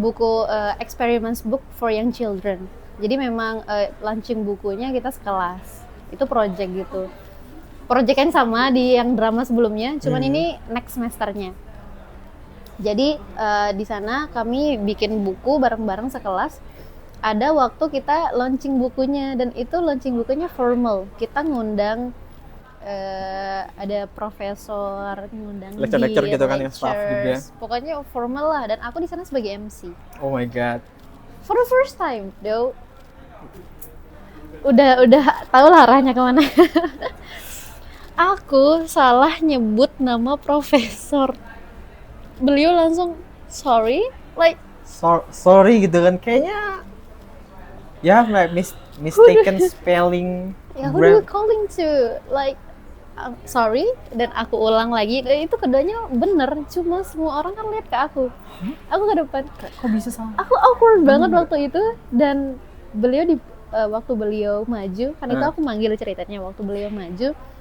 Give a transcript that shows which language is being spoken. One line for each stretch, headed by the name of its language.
English: Buku experiments book for young children.
Indonesian: Jadi memang launching bukunya kita sekelas. Itu project gitu. Project yang sama di yang drama sebelumnya, cuman ini next semesternya. Jadi di sana kami bikin buku bareng-bareng sekelas. Ada waktu kita launching bukunya dan itu launching bukunya formal. Kita ngundang ada profesor, ngundang lecture gitu kan yang staff juga. Pokoknya formal lah dan aku di sana sebagai MC.
English: Oh my god. For the first time, though.
Indonesian: Udah tahu lah arahnya kemana. Aku salah nyebut nama profesor. Beliau langsung
English: sorry, like
Indonesian: sorry gitu kan kayaknya.
English: Ya, like mistaken spelling. Ya, who do you calling to? Like sorry,
Indonesian: dan aku ulang lagi. Dan itu keduanya bener, cuma semua orang kan lihat ke aku. Aku ke depan. Kok bisa salah? Aku awkward banget waktu itu dan beliau waktu beliau maju, kan itu aku manggil ceritanya waktu beliau maju.